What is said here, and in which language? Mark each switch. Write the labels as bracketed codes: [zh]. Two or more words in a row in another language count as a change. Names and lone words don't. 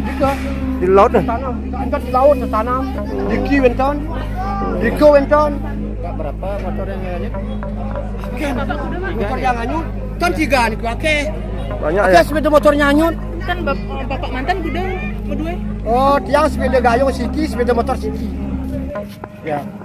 [id] Di laut nih? Tanam, di laut tertanam. Di Kiwenton, di Kiwenton. Pak, berapa motor yang hanyut? Motor yang hanyut kan 3 nih, oke. Banyak Oke, ya? sepeda motornya hanyut. Kan bapak mantan gudang berdua. [ban] Oh, tiang sepeda gayung Siki, sepeda motor Siki. [id] Ya.